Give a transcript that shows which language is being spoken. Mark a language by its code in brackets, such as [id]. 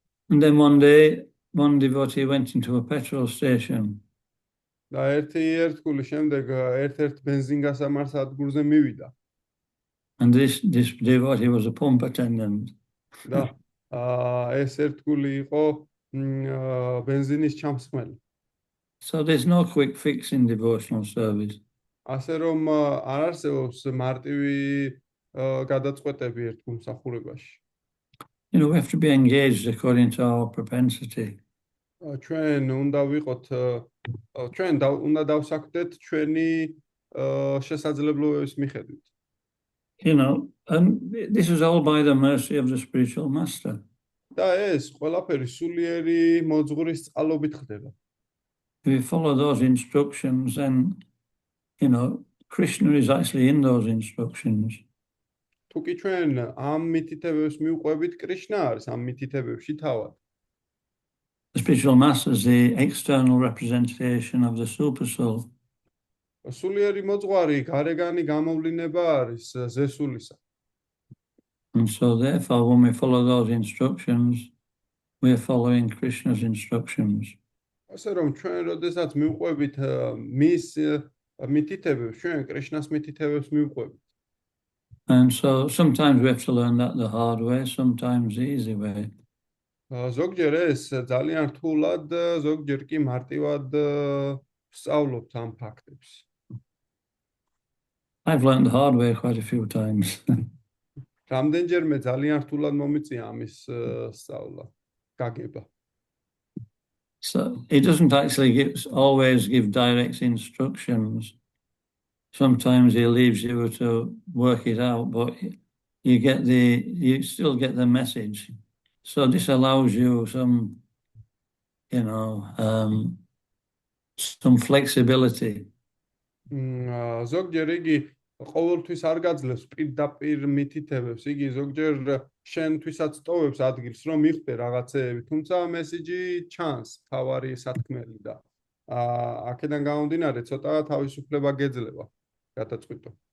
[en] And then one day, one devotee went into a petrol station. [ka] და ერთგული შემდეგ ერთ-ერთ ბენზინგასამარს ადგურზე მივიდა. [en] And this devotee was a pump attendant. [ka] და ეს ერთგული იყო ბენზინის ჩამსხმელი. [en] So there's no quick fix in devotional service. [ka] ასე რომ არ არსებობს მარტივი გადაწყვეტები ერთ მომსახურებაში. [en] You know, we have to be engaged according to our propensity. [ka] ჩვენ უნდა ვიყოთ ჩვენ უნდა დავსაქმდეთ ჩვენი შესაძლებლობების მიხედვით. [en] You know, and this is all by the mercy of the spiritual master. [ka] და ეს ყველაფერი სულიერი მოძღვრის წყალობით ხდება. [en] If we follow those instructions, then, you know, Krishna is actually in those instructions. [ka] თუ კი ჩვენ ამ მითითებებს მივყვებით, კრიშნა არის ამ მითითებებში თავად. [en] The spiritual master is the external representation of the super soul. [ka] სულიერი მოძღვარი გარეგანი გამოვლინება არის ზესულისა. [en] And so therefore, when we follow those instructions, we are following Krishna's instructions. [ka] ასე რომ ჩვენ როდესაც მივყვებით მის მითითებებს, ჩვენ კრიშნას მითითებებს მივყვებით. [en] And so sometimes we have to learn that the hard way, sometimes the easy way. [ka] ზოგჯერ ეს ძალიან რთულად, ზოგჯერ კი მარტივად ვსწავლობთ ამ ფაქტებს. [en] I've learned the hard way quite a few times. [ka] რამდენჯერმე ძალიან რთულად მომიწია ამის სწავლა, გაგება. [en] So he doesn't actually always give direct instructions. Sometimes he leaves you to work it out, but you still get the message. So this allows you some, you know, some flexibility. [ka] ზოგჯერ იგი ყოველთვის არ გაძლევს პირდაპირ მითითებებს, იგი ზოგჯერ შენთვისაც ტოვებს ადგილს, რომ მიხვდე რაღაცეები, თუმცა მესიჯი ჩანს, თავარი სათქმელი და აქედან გამომდინარე ცოტა თავისუფლება გეძლება გადაწყვიტო.